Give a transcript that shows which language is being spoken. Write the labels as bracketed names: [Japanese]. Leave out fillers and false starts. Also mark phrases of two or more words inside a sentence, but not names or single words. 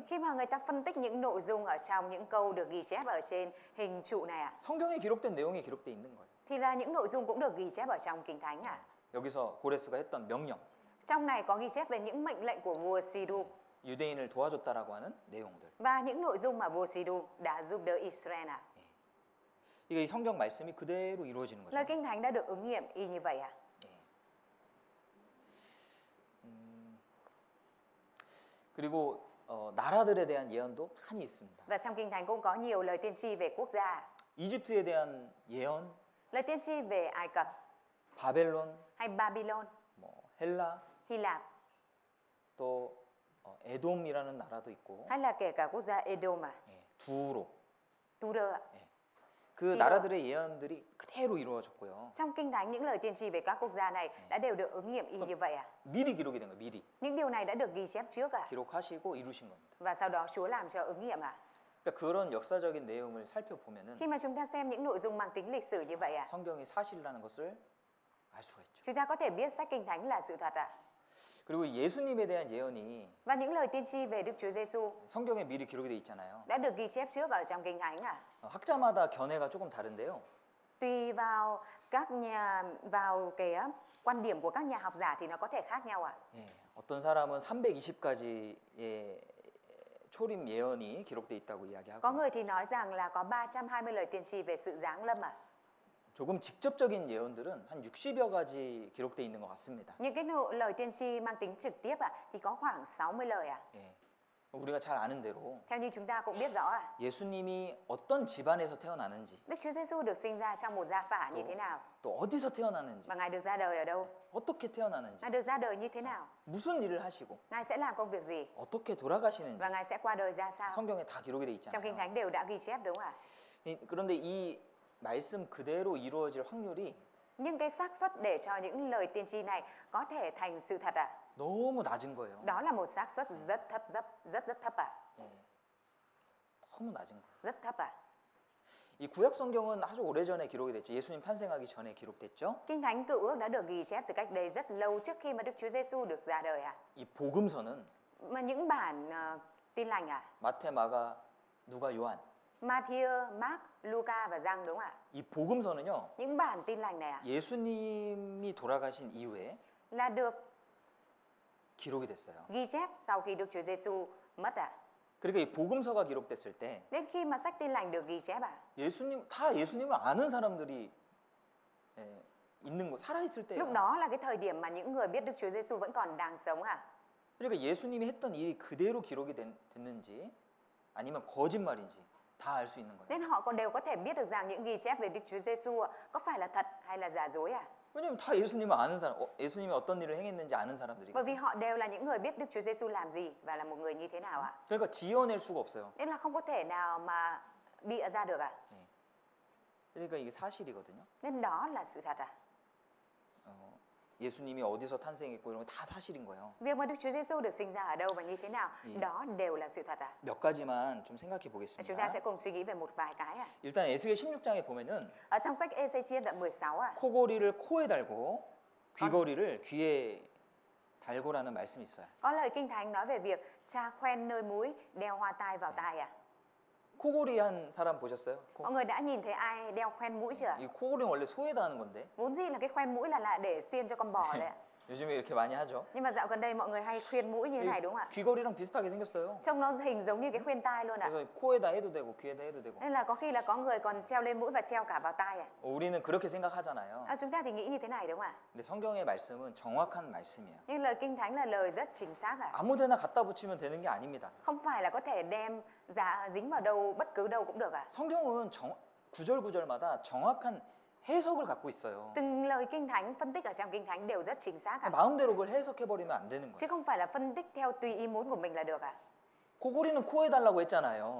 [Vietnamese] Khi mà người ta phân tích những nội dung ở trong những câu được ghi chép ở trên hình trụ này ạ, [Korean] 성경에 기록된 내용이 기록돼 있는 거예요. [Vietnamese] thì là những nội dung cũng được ghi chép ở trong Kinh Thánh ạ. [Korean] 여기서 고레스가 했던 명령, [Vietnamese] Trong này có ghi chép về những mệnh lệnh của vua Siru [Korean] 유대인을 도와줬다라고 하는 내용들. [Vietnamese] và những nội dung mà vua Siru đã giúp đỡ Israel ạ. [Korean] 이게 이 성경 말씀이 그대로 이루어지는 거죠. [Vietnamese] Lời Kinh Thánh đã được ứng nghiệm y như vậy à? [Korean] 예. 그리고 나라들에 대한 예언도 많이 있습니다. [Vietnamese] Và trong Kinh Thánh cũng có nhiều lời tiên tri về quốc gia. [Korean] 이집트에 대한 예언, [Vietnamese] Lời tiên tri về Ai Cập [Korean] 바벨론, [Vietnamese] hay Babylon, [Korean] 뭐 헬라, [Vietnamese] Hy Lạp [Korean] 또 에돔이라는 나라도 있고, [Vietnamese] hay là kể cả quốc gia Edom à, [Korean] 예, 두로. [Vietnamese] Tyre ạ. [Korean] 그 나라들의 예언들이 그대로 이루어졌고요. [Vietnamese] Trong Kinh Thánh những lời tiên tri về các quốc gia này đã đều được ứng nghiệm y như vậy à? [Korean] 미리 기록이 된 거예요. 미리 [Vietnamese] Những điều này đã được ghi chép trước à? [Korean] 기록하시고 이루신 겁니다. [Vietnamese] Và sau đó Chúa làm cho ứng nghiệm à? [Korean] 그러니까 그런 역사적인 내용을 살펴보면은 [Vietnamese] Khi mà chúng ta xem những nội dung mang tính lịch sử như vậy à, [Korean] 성경이 사실이라는 것을 알 수가 있죠. [Vietnamese] chúng ta có thể biết sách Kinh Thánh là sự thật à? [Korean] 그리고 예수님에 대한 예언이 [Vietnamese] Và những lời tiên tri về Đức Chúa Giêsu [Korean] 성경에 미리 기록이 돼 있잖아요. [Vietnamese] đã được ghi chép trước ở trong Kinh Thánh à? [Korean] 학자마다 견해가 조금 다른데요. [Vietnamese] Tùy vào cái quan điểm của các nhà học giả thì nó có thể khác nhau à? [Korean] 예, 어떤 사람은 320가지의 초림 예언이 기록돼 있다고 [Vietnamese] Có [Korean] 이야기하고 [Vietnamese] người thì nói rằng là có 320 lời tiên tri về sự giáng lâm à? [Korean] 조금 직접적인 예언들은 한 60여 가지 기록돼 있는 것 같습니다. [Vietnamese] Những cái lời tiên tri mang tính trực tiếp à thì có khoảng 60 lời à? [Korean] 예, 우리가 잘 아는 대로 [Vietnamese] Theo như chúng ta cũng biết rõ à, [Korean] 예수님이 어떤 집안에서 태어나는지 [Vietnamese] Đức Chúa Giêsu được sinh ra trong một gia phả như thế nào [Korean] 또 어디서 태어나는지 [Vietnamese] và Ngài được ra đời ở đâu? [Korean] 어떻게 태어나는지 [Vietnamese] Ngài được ra đời như thế nào? [Korean] 무슨 일을 하시고 [Vietnamese] Ngài sẽ làm công việc gì? [Korean] 어떻게 돌아가시는지 [Vietnamese] Và Ngài sẽ qua đời ra sao? [Korean] 성경에 다 기록이 돼 [Vietnamese] Trong Kinh [Korean] 있잖아요. [Vietnamese] Thánh đều đã ghi chép đúng không ạ? [Korean] 그런데 이 말씀 그대로 이루어질 확률이 [Vietnamese] Nhưng cái xác suất để cho những lời tiên tri này có thể thành sự thật à? [Korean] 너무 낮은 거예요. [Vietnamese] Đó là một xác suất rất thấp à? [Korean] 예, 너무 낮은 거예요. [Vietnamese] Rất thấp à? [Korean] 이 구약 성경은 아주 오래전에 기록이 됐죠. 예수님 탄생하기 전에 기록됐죠. [Vietnamese] Kinh Thánh Cựu Ước đã được ghi chép từ cách đây rất lâu trước khi mà Đức Chúa Giêsu được ra đời à? [Korean] 이 복음서는 [Vietnamese] Mà những bản tin lành à? [Korean] 마태, 마가, 누가, 요한 [Vietnamese] Matthew, Mark, Luca và Giăng đúng không ạ? [Korean] 이 복음서는요. [Vietnamese] Những bản tin lành này à? [Korean] 예수님이 돌아가신 이후에 [Vietnamese] Là được [Korean] 기록이 됐어요. [Vietnamese] ghi chép sau khi Đức Chúa Giêsu mất à? [Korean] 그러니까 이 복음서가 기록됐을 때 [Vietnamese] Đến khi mà sách tin lành được ghi chép à? [Korean] 예수님을 아는 사람들이 있는 거 살아 있을 때예요. [Vietnamese] Lúc đó là cái thời điểm mà những người biết Đức Chúa Giêsu vẫn còn đang sống à? [Korean] 그러니까 예수님이 했던 일이 그대로 기록이 됐는지 아니면 거짓말인지 다 알 수 있는 거예요. [Vietnamese] Nên họ còn đều có thể biết được rằng những ghi chép về Đức Chúa Giêsu có phải là thật hay là giả dối à? [Korean] 왜냐면 다 예수님을 아는 사람, 예수님이 어떤 일을 행했는지 아는 사람들이거든요. [Vietnamese] Bởi vì họ đều là những người biết Đức Chúa Giêsu làm gì và là một người như thế nào ạ? [Korean] 그러니까 지어낼 수가 없어요. [Vietnamese] Nên là không có thể nào mà bịa ra được à? [Korean] 그러니까 이게 사실이거든요. [Vietnamese] Nên đó là sự thật à? [Korean] 예수님이 어디서 탄생했고 이런 거 다 사실인 거예요. [Vietnamese] Việc mà Đức Chúa Giêsu được sinh ra ở đâu và như thế nào, đó đều là sự thật à? [Korean] 몇 가지만 좀 생각해 [Vietnamese] Chúng ta sẽ [Korean] 보겠습니다. [Vietnamese] cùng suy nghĩ về một vài cái à. [Korean] 일단 에스겔 16장에 보면은 [Vietnamese] Ở trong sách Ê-xê-chiên đoạn 16 à, [Korean] 코고리를 코에 달고 귀걸이를 귀에 달고라는 말씀이 있어요. [Vietnamese] có lời Kinh Thánh nói về việc cha khoen nơi mũi, đeo hoa tai vào tai à. [Korean] 코고리 한 사람 보셨어요? [Vietnamese] Mọi người đã nhìn thấy ai đeo khoen mũi chưa? [Korean] 이 코고리는 원래 소에다 하는 건데 [Vietnamese] Vốn dĩ là cái khoen mũi là để xiên cho con bò đấy ạ. [Korean] 요즘에 이렇게 많이 하죠. [Vietnamese] Nhưng mà dạo gần đây mọi người hay khuyên mũi như thế này đúng không ạ? [Korean] 귀걸이랑 비슷하게 생겼어요. [Vietnamese] Trông nó hình giống như cái khuyên tai luôn ạ. [Korean] 그래서 코에다 해도 되고 귀에다 해도 되고. [Vietnamese] Nên là có khi là có người còn treo lên mũi và treo cả vào tai à. [Korean] 우리는 그렇게 생각하잖아요. [Vietnamese] Chúng ta thì nghĩ như thế này đúng không ạ? [Korean] 근데 성경의 말씀은 정확한 말씀이에요. [Vietnamese] Nhưng lời Kinh Thánh là lời rất chính xác ạ. [Korean] 아무데나 갖다 붙이면 되는 게 아닙니다. [Vietnamese] Không phải là có thể đem dính vào đâu bất cứ đâu cũng được ạ. [Korean] 성경은 구절마다 정확한 해석을 갖고 있어요. [Vietnamese] Từng lời Kinh Thánh phân tích ở trong Kinh Thánh đều rất chính xác ạ. [Korean] 마음대로 그걸 해석해 버리면 안 되는 [Vietnamese] Chứ [Korean] 거예요. [Vietnamese] không phải là phân tích theo tùy ý muốn của mình là được ạ. [Korean] 코골이는 코에 달라고 했잖아요.